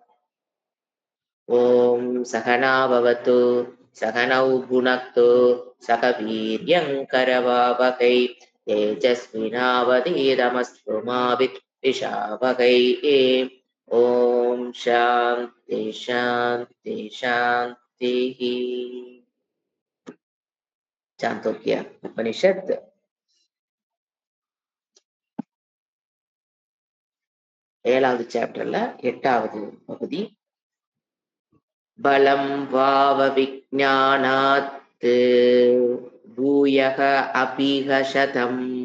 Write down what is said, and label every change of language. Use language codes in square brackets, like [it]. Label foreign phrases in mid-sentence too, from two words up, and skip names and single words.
[sa] ॐ सहना भवतु सहनौ भुनक्तु सह वीर्यं करवावहै तेजस्विनावधीतमस्तु मा विद्विषावहै। ॐ शान्ति शान्ति शान्तिः। [ta] சாந்தோக்கிய உபனிஷத் 7வது சாப்டர்ல 8வது பகுதி. [sa] बलं वाव विज्ञानात् भूयः अपिह शतम्